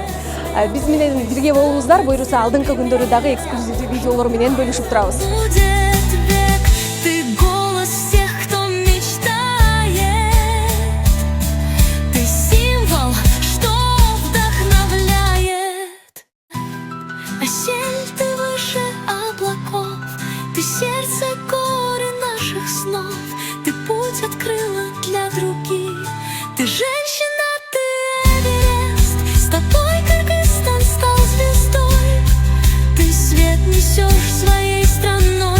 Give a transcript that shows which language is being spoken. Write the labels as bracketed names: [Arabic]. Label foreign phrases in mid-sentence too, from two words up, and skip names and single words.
[Kyrgyz] Биз менен бирге болуңуздар, буйруса алдыңкы күндөрү дагы эксклюзивдүү видеолор менен бөлүшүп турабыз. [Russian] Асель, ты выше облаков, ты сердце горы наших снов. Ты путь открыла для других, ты женщина, ты Эверест. С тобой Кыргызстан стал звездой. Ты свет несешь своей страной.